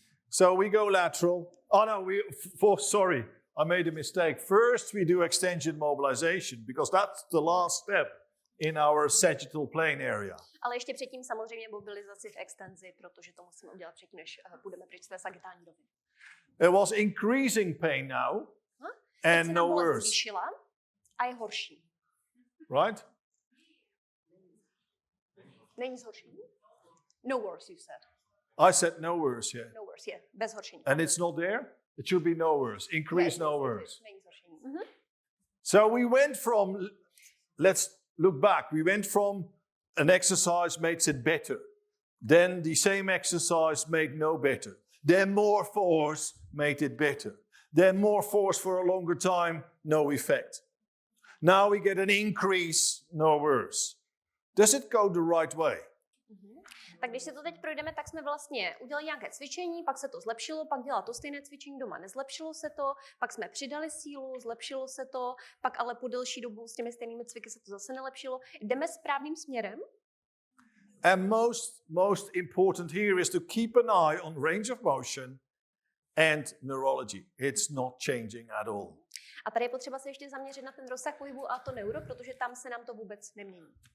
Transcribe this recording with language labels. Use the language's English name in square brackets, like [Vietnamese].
[English] So we go lateral. Oh no, sorry, I made a mistake. First we do extension mobilization because that's the last step in our sagittal plane area. [Czech] Ale ještě předtím samozřejmě mobilizaci v extenzi, protože to musíme udělat předtím, než půjdeme pryč z té sagitální roviny. [English] It was increasing pain now and no worse, [Czech] zvýšila a je horší. [English] right? [Czech] Není zhoršení? [English] No worse, you said. I said no worse, yeah. No worse, [Czech] je, bez horšení. [English] And it's not there? It should be no worse. Increase no worse. [Czech] Není zhoršení. [English] So we went from, let's look back, we went from an exercise makes it better. Then the same exercise made no better. Then more force made it better. Then more force for a longer time, no effect. Now we get an increase, no worse. Does it go the right way? [Czech] Tak když se to teď projdeme, tak jsme vlastně udělali nějaké cvičení, pak se to zlepšilo, pak dělala to stejné cvičení doma, nezlepšilo se to, pak jsme přidali sílu, zlepšilo se to, pak ale po delší dobu s těmi stejnými cviky se to zase nelepšilo. Jdeme správným směrem? [English] And most important here is to keep an eye on range of motion and neurology. It's not changing at all. [Czech] A tady je potřeba se ještě zaměřit na ten rozsah pohybu a to neuro, protože tam se nám to vůbec nemění.